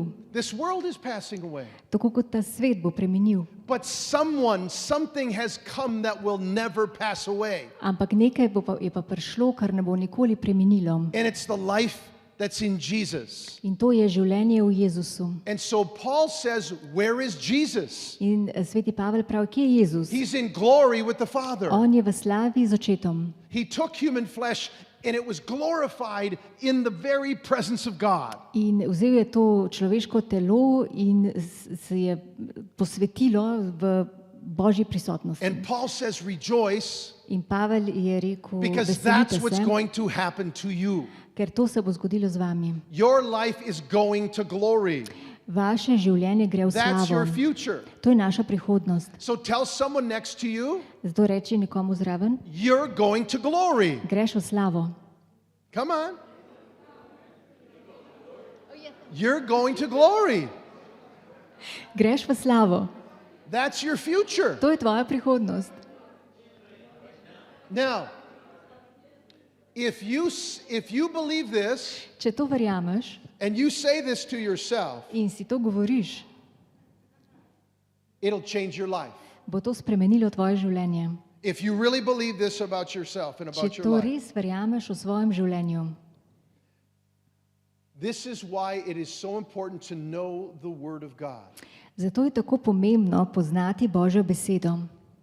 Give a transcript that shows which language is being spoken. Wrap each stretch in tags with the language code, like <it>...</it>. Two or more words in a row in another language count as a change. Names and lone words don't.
<en>This world is passing away.</en> <sl>tako kot ta svet bo preminil.</sl> <en>But something has come that will never pass away.</en> <sl>Ampak nekaj je pa prišlo, kar ne bo nikoli preminilo.</sl> <en>And it's the life that's in Jesus.</en> <sl>In to je življenje v Jezusu.</sl> <en>And so Paul says, where is Jesus?</en> <sl>In sveti Pavel pravi, kje je Jezus?</sl> <en>He's in glory with the Father.</en> <sl>On je v slavi z očetom.</sl> <en>He took human flesh and it was glorified in the very presence of God.</en> <sl>In vzel je to človeško telo in se je posvetilo v Božji prisotnosti.</sl> <en>And Paul says, rejoice,</en> <sl>In Pavel je rekel,</sl> <en>because</en> <sl>veselite</sl> <en>that's what's</en> <sl>se,</sl> <en>going to happen to you.</en> <sl>ker to se bo zgodilo z vami.</sl> <en>Your life is going to glory.</en> <sl>Vaše življenje gre v</sl> <en>That's your</en> <sl>slavo.</sl> <en>future.</en> <sl>To je naša prihodnost.</sl> <en>So tell someone next to you,</en> <sl>Zato reči nekomu zraven,</sl> <en>you're going to glory.</en> <sl>greš v slavo.</sl> <en>Come on. You're going to glory.</en> <sl>Greš v slavo.</sl> <en>That's your future.</en> <sl>To je tvoja prihodnost.</sl> <en>Now, if you believe this</en> <sl>Če to verjameš</sl> <en>and you say this to yourself,</en> <sl>in si to govoriš,</sl> <en>it'll change your life.</en> <sl>bo to spremenilo tvoje življenje.</sl> <en>If you really believe this about yourself and</en> <sl>Če</sl> <en>about your</en> <sl>to</sl> <en>life.</en> <sl>res verjameš o svojem življenju.</sl> <en>This is why it is so important to know the Word of God.</en> <sl>Zato je tako pomembno poznati Božjo besedo.</sl>